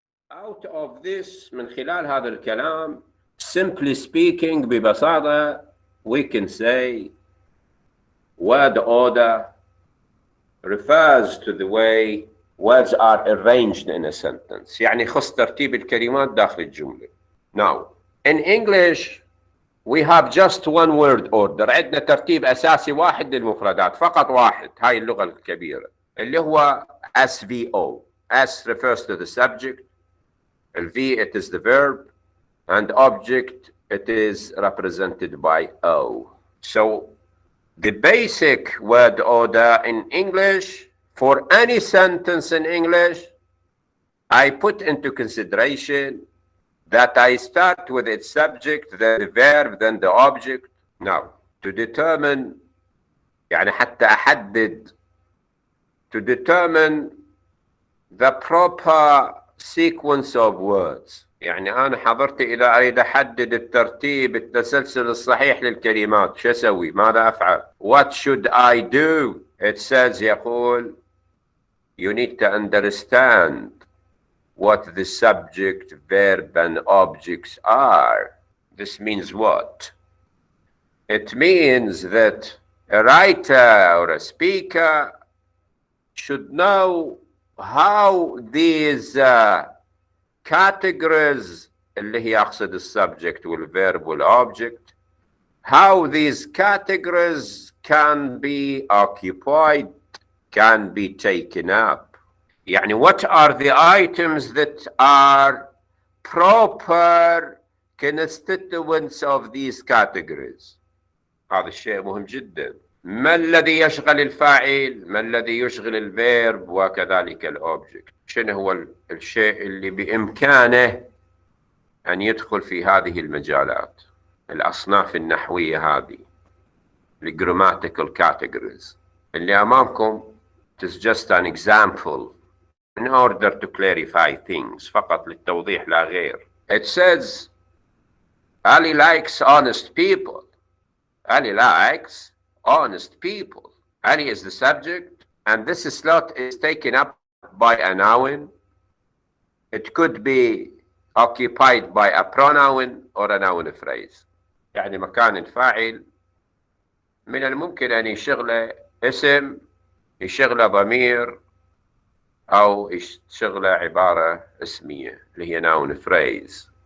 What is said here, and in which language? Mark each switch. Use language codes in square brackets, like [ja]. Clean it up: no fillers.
[en] Out of this, [ar] من خلال هذا الكلام, [en] simply speaking, [ar] ببساطة, [en] we can say word order refers to the way words are arranged in a sentence. [ar] يعني خص ترتيب الكلمات داخل الجملة. [en] Now, in English, we have just one word order. [ar] عندنا ترتيب أساسي واحد للمفردات، فقط واحد. هاي اللغة الكبيرة اللي هو SVO. [en] S refers to the subject, V it is the verb, and object it is represented by O. So the basic word order in English, for any sentence in English, I put into consideration that I start with its subject, then the verb, then the object. Now, to determine, [ar] يعني حتى أحدد, [en] to determine the proper sequence of words. [ar] يعني أنا حضرتي إذا أريد أحدد الترتيب التسلسل الصحيح للكلمات، شو أسوي؟ ماذا أفعل؟ [en] What should I do? It says, [ar] يقول, [en] you need to understand what the subject, verb, and objects are. This means what? It means that a writer or a speaker should know how these categories, [ar] اللي هي أقصد السبجect والverb والobject, [en] how these categories can be occupied, can be taken up. يعني what are the items that are proper constituents of these categories. [ar] هذا الشيء مهم جدا. ما الذي يشغل الفاعل، ما الذي يشغل الفيرب، وكذلك الأوبجكت. شنو هو الشيء اللي بإمكانه أن يدخل في هذه المجالات، الأصناف النحوية هذه، الgrammatical categories اللي أمامكم. [en] It is just an example in order to clarify things، [ar] فقط للتوضيح لا غير. [en] It says Ali likes honest people. Ali likes honest people. Ali is the subject, and this slot is taken up by a noun. It could be occupied by a pronoun or a noun phrase. [ar] يعني مكان الفاعل من الممكن أن يشغله اسم، يشغله ضمير، أو يشغله عبارة اسمية اللي هي noun phrase.